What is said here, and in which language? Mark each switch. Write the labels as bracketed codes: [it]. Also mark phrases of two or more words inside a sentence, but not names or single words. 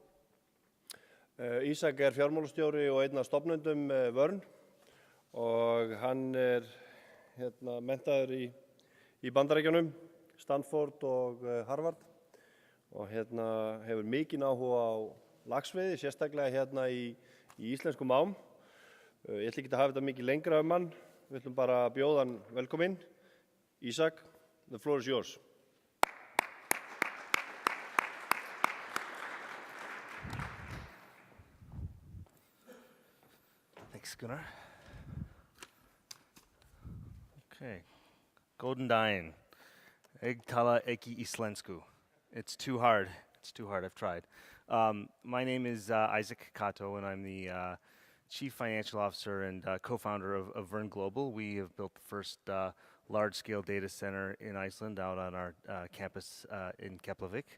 [is] Ísak er fjármálastjóri og einn af stofnendum Verne og hann er menntaður í Bandaríkjunum, Stanford og Harvard og hefur mikinn áhuga á laxveiði, sérstaklega í íslenskum ám. Ég ætla ekki að hafa þetta mikið lengra hann. Við ætlum bara að bjóða hann velkominn. Ísak, [en] the floor is yours. Thanks, Gunnar. [is] Okay. Góðan daginn. Ég tala ekki íslensku. [en] It's too hard. I've tried. My name is Isaac Kato, and I'm the Chief Financial Officer and co-founder of Verne Global. We have built the first large-scale data center in Iceland out on our campus in Keflavik.